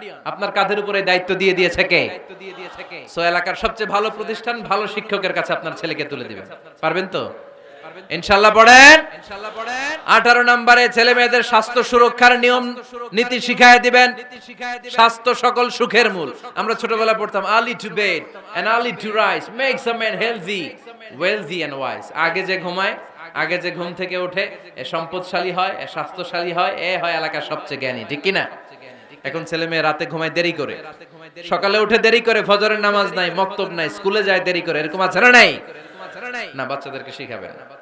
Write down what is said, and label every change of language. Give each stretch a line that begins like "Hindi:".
Bangla: আপনার কাঁধের উপরে দায়িত্ব দিয়ে দিয়েছে কে? সো এলাকার সবচেয়ে ভালো প্রতিষ্ঠান, ভালো শিক্ষকের কাছে আপনার ছেলেকে তুলে দিবেন। পারবেন তো? ইনশাআল্লাহ পড়েন। 18 নম্বরে ছেলে মেয়েদের স্বাস্থ্য সুরক্ষার নিয়ম নীতি শিখায় দিবেন। স্বাস্থ্য সকল সুখের মূল। আমরা ছোটবেলায় পড়তাম
English: early to bed and early to rise makes a man healthy, wealthy and wise।
Bangla: আগে যে ঘুমায়, আগে যে ঘুম থেকে ওঠে, এ সম্পদশালী হয়, এ স্বাস্থ্যশালী হয়, এ হয় এলাকার সবচেয়ে জ্ঞানী, ঠিক কি না? এখন ছেলে মেয়ে রাতে ঘুমায় দেরি করে, সকালে উঠে দেরি করে, ফজরের নামাজ নাই, মক্তব নাই, স্কুলে যায় দেরি করে, এরকম আছে না নাই? না, বাচ্চাদেরকে শিখাবেন।